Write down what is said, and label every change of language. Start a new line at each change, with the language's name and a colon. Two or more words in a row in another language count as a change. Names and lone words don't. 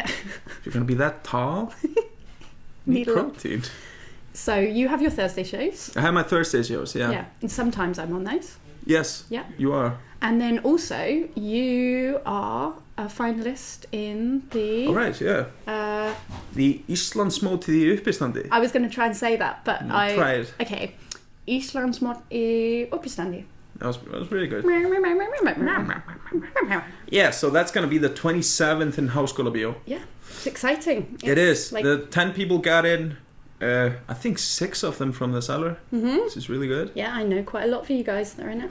English: If you're going to be that tall, you need protein. So you have your Thursday shows. I have my Thursday shows, Yeah, and sometimes I'm on those. Yes, you are. And then also, you are a finalist in the... All right, the Íslandsmótið í uppistandi. I was going to try and say that, but I... tried. Okay. Íslandsmótið í uppistandi. That was really good. Yeah, so that's going to be the 27th in Háskólabíó. Yeah, it's exciting. It is. Like, the 10 people got in. I think 6 of them from the cellar, which is really good. Yeah, I know quite a lot of you guys that are in it.